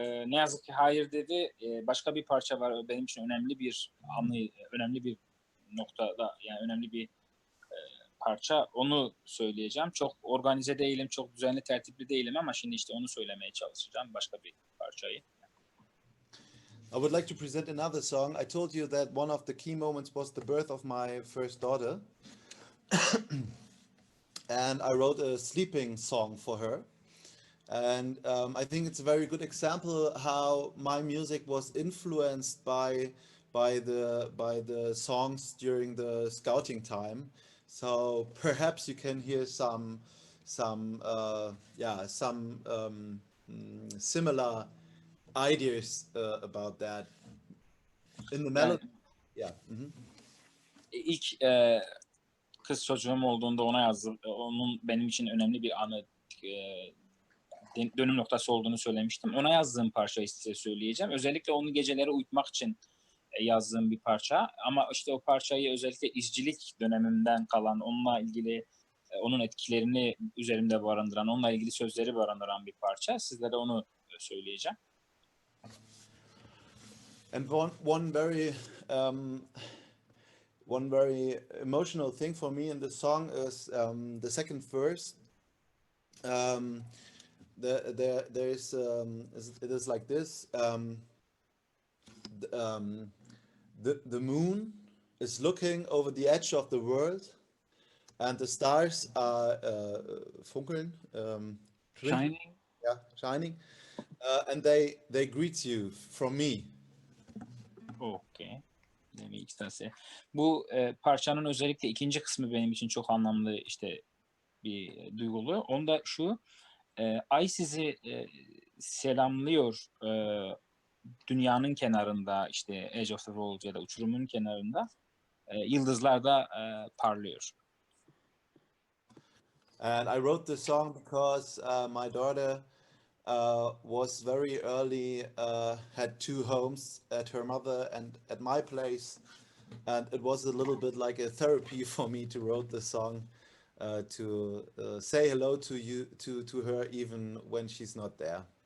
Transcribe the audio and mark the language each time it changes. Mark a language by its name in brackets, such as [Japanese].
[Turkish] Ne yazık ki hayır dedi. Başka bir parça var. Benim için önemli bir anı, önemli bir noktada, yani önemli bir parça. Onu söyleyeceğim. Çok organize değilim, çok düzenli, tertipli değilim ama şimdi işte onu söylemeye çalışacağım. Başka bir parçayı. [English] I would like to present another song. I told you that one of the key moments was the birth of my first daughter. And I wrote a sleeping song for her. And I think it's a very good example how my music was influenced by the songs during the scouting time. So perhaps you can hear some similar ideas about that in the melody. [Turkish] Yani, [English] yeah. [Turkish] İlk kız çocuğum olduğunda ona yazdım. Onun benim için önemli bir anı, dönüm noktası olduğunu söylemiştim. Ona yazdığım parçayı size söyleyeceğim. Özellikle onu geceleri uyutmak için yazdığım bir parça. Ama işte o parçayı özellikle izcilik dönemimden kalan, onunla ilgili onun etkilerini üzerimde barındıran, onunla ilgili sözleri barındıran bir parça. Sizlere onu söyleyeceğim. [English] And one very one very emotional thing for me in the song is the second verse. Um, it is like this. The moon is looking over the edge of the world, and the stars are funkeln, twinkling, Shining. yeah, shining, and they greet you from me. Okay. [Turkish] Bu parçanın özellikle ikinci kısmı benim için çok anlamlı işte bir duygulu. Onda şu, ay sizi selamlıyor dünyanın kenarında işte [English] Edge of the World [Turkish] ya da uçurumun kenarında yıldızlar da parlıyor. [English] And I wrote this song because my daughter was very early, had two homes, at her mother and at my place, and it was a little bit like a therapy for me to write this song, to say hello to you, to her, even when she's not there.